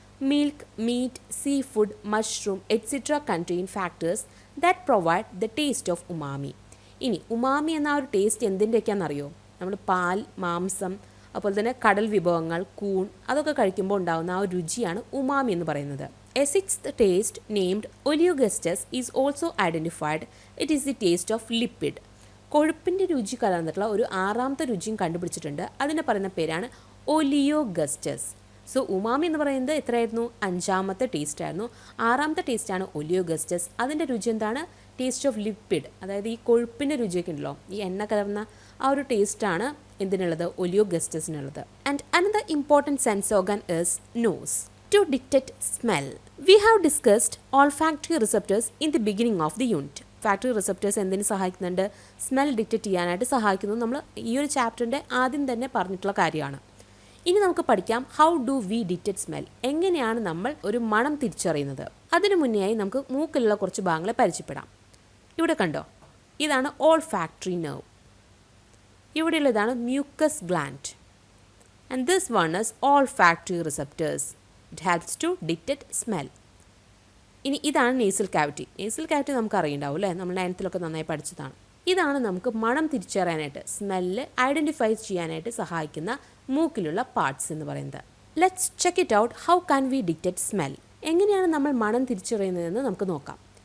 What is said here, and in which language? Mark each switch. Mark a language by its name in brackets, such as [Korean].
[English] Milk, meat, seafood, mushroom et cetera contain factors that provide the taste of umami. [Malayalam] ഇനി umami എന്ന ആ ഒരു taste എന്തിൻ്റെയൊക്കെയാണെന്നറിയോ? നമ്മൾ പാൽ, മാംസം, അതുപോലെ തന്നെ കടൽ വിഭവങ്ങൾ, കൂൺ, അതൊക്കെ കഴിക്കുമ്പോൾ ഉണ്ടാകുന്ന ആ ഒരു രുചിയാണ് ഉമാമി എന്ന് പറയുന്നത്. [English] A sixth taste named Oleogustus is also identified. It is the taste of lipid. [Malayalam] കൊഴുപ്പിൻ്റെ രുചി കലർന്നിട്ടുള്ള ഒരു ആറാമത്തെ രുചിയും കണ്ടുപിടിച്ചിട്ടുണ്ട്. അതിനെ പറയുന്ന പേരാണ് ഒലിയോഗസ്റ്റസ്. സോ ഉമാമി എന്ന് പറയുന്നത് എത്രയായിരുന്നു? അഞ്ചാമത്തെ ടേസ്റ്റ് ആയിരുന്നു. ആറാമത്തെ ടേസ്റ്റാണ് ഒലിയോഗസ്റ്റസ്. അതിൻ്റെ രുചി എന്താണ്? [English] taste of lipid, [Malayalam] അതായത് ഈ കൊഴുപ്പിൻ്റെ രുചിയൊക്കെ ഉണ്ടല്ലോ, ഈ എണ്ണ കലർന്ന ആ ഒരു ടേസ്റ്റാണ് എന്തിനുള്ളത്? ഒലിയോഗസ്റ്റസിനുള്ളത്. [English] And another important sense organ is nose. To detect smell, we have discussed olfactory receptors in the beginning of the unit. [Malayalam] Factory receptors എന്തിനു സഹായിക്കുന്നുണ്ട്? സ്മെൽ ഡിറ്റക്റ്റ് ചെയ്യാനായിട്ട് സഹായിക്കുന്നു. നമ്മൾ ഈ ഒരു ചാപ്റ്ററിൻ്റെ ആദ്യം തന്നെ പറഞ്ഞിട്ടുള്ള കാര്യമാണ്. ഇനി നമുക്ക് പഠിക്കാം [English] how do we detect smell, [Malayalam] എങ്ങനെയാണ് നമ്മൾ ഒരു മണം തിരിച്ചറിയുന്നത്. അതിനു മുന്നേയായി നമുക്ക് മൂക്കിലുള്ള കുറച്ച് ഭാഗങ്ങളെ പരിചയപ്പെടാം. ഇവിടെ കണ്ടോ, ഇതാണ് olfactory nerve. [English] ഇവിടെയുള്ളതാണ് mucus gland. And this one is olfactory receptors. It helps to detect smell. [Malayalam] ഇനി ഇതാണ് നേസൽ കാവിറ്റി. നേസൽ കാവിറ്റി നമുക്ക് അറിയുണ്ടാവും അല്ലേ, നമ്മൾ 9th നന്നായി പഠിച്ചതാണ്. ഇതാണ് നമുക്ക് മണം തിരിച്ചറിയാനായിട്ട്, സ്മെല്ല് ഐഡൻറ്റിഫൈ ചെയ്യാനായിട്ട് സഹായിക്കുന്ന മൂക്കിലുള്ള പാർട്സ് എന്ന് പറയുന്നത്. [English] Let's check it out. How can we detect smell? [Malayalam] എങ്ങനെയാണ് നമ്മൾ മണം തിരിച്ചറിയുന്നതെന്ന് നമുക്ക് നോക്കാം.